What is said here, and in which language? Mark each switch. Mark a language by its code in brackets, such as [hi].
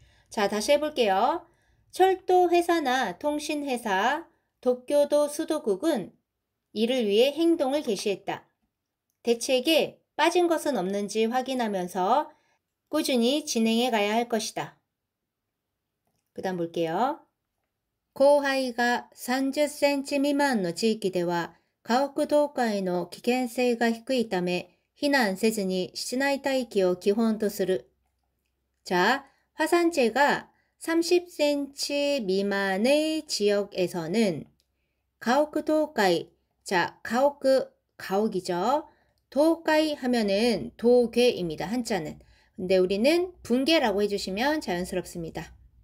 [ko] 자, 다시 해볼게요. 철도 회사나 통신회사, 도쿄도 수도국은 이를 위해 행동을 개시했다. 대책에 빠진 것은 없는지 확인하면서 꾸준히 진행해 가야 할 것이다. 그 다음 볼게요. [ja] 降灰が30センチ未満の地域では家屋倒壊の危険性が低いため避難せずに室内待機を基本とする. [ko] 자, 화산재가 30cm 미만의 지역에서는 가오크 도까이, 자, 가옥이죠. 도까이 하면은 도괴입니다. 한자는. 근데 우리는 붕괴라고 해주시면 자연스럽습니다.